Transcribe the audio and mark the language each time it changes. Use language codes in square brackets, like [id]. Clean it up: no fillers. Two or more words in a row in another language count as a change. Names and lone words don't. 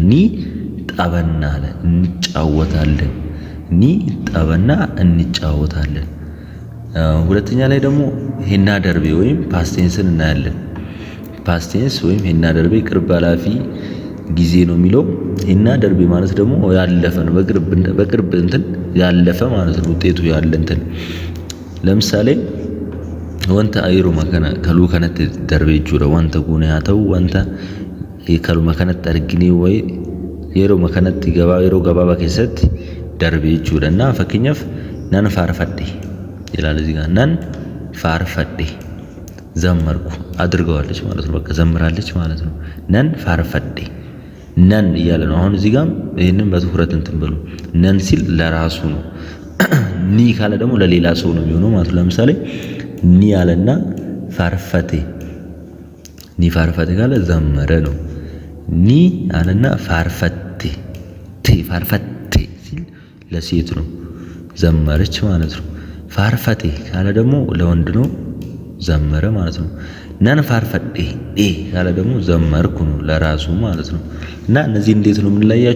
[om] ni taphanna [am] አለ እንጫወታለን። [om] ni taphanna [am] እንጫወታለን። ሁለተኛ ላይ ደግሞ [om] hin darbe [am] ወይም [en] past tense [am] እናያለን። [en] past tense [am] ወይም [om] hin darbe [am] ቅርብ ኃላፊ ጊዜ ነው የሚለው። [om] hin darbe [am] ማለት ደግሞ ያለፈ ነው። በቅርብ እንትን ያለፈ ማለት ነው። ውጤቱ ያለ እንትን ለምሳሌ [om] wanta yeruma kana kaluu kanatti darbee jechuudha. Wanta kun haa ta'u wanta kaluma kanatti arginee wayi yeruma kanatti yeroo gabaabaa keessatti darbee jechuudha. [am] እና fakkeenyaaf [om] nan faarfadhe [am] ይላል እዚህ ጋር [om] nan faarfadhe [am] ዘመርኩ አድርገዋለች ማለት ነው። በቃ ዘምራለች ማለት ነው። [om] nan faarfadhe nan [am] እያለ ነው። አሁን እዚህ ጋር ይሄንን በትኩረት እንትን በሉ። ነን ሲል ለራሱ ነው። ኒ ካለ ደግሞ ለሌላ ሰው ነው የሚሆነው ማለት ነው። ለምሳሌ ኒ ያለና ፋርፈቴ [om] ni faarfatte [am] ካለ ዘመረ ነው። ኒ አለና [om] faarfatte faarfatte [am] ሲል ለሴት ነው፣ ዘመረች ማለት ነው። ፋርፈቴ ካለ ደግሞ ለወንድ ነው፣ ዘመረ ማለት ነው። [om] nan faarfadhe [am] ካለ ደግሞ ዘመርኩ ነው፣ ለራሱ ማለት ነው። እና እነዚህ እንዴት ነው የምንለያቸው?